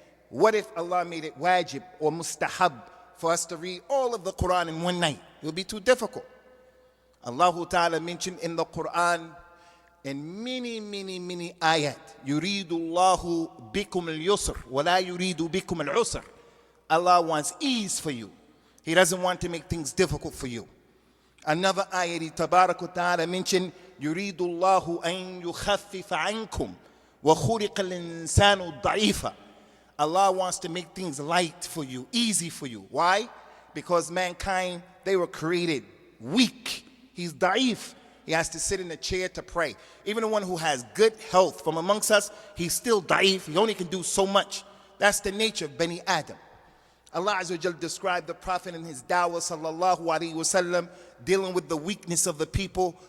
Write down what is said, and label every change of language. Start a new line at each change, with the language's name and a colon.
English: What if Allah made it wajib or mustahab for us to read all of the Quran in 1 night? It would be too difficult. Allah Ta'ala mentioned in the Quran in many ayat,
Arabic: يُرِيدُ اللَّهُ بِكُمُ الْيُسْرِ وَلَا يُرِيدُ بِكُمُ الْعُسْرِ.
English: Allah wants ease for you. He doesn't want to make things difficult for you. Another ayat, He Tabarak wa Ta'ala mentioned,
Arabic: يُرِيدُ اللَّهُ أَن يُخَفِّفَ عَنْكُمْ وَخُلِقَ الْإِنسَانُ ضَعِيفًا.
English: Allah wants to make things light for you, easy for you. Why? Because mankind, they were created weak. He's da'if. He has to sit in a chair to pray. Even the one who has good health from amongst us, he's still da'if. He only can do so much. That's the nature of Bani Adam. Allah Azza wa Jal described the Prophet in his da'wah sallallahu alayhi wa sallam, dealing with the weakness of the people.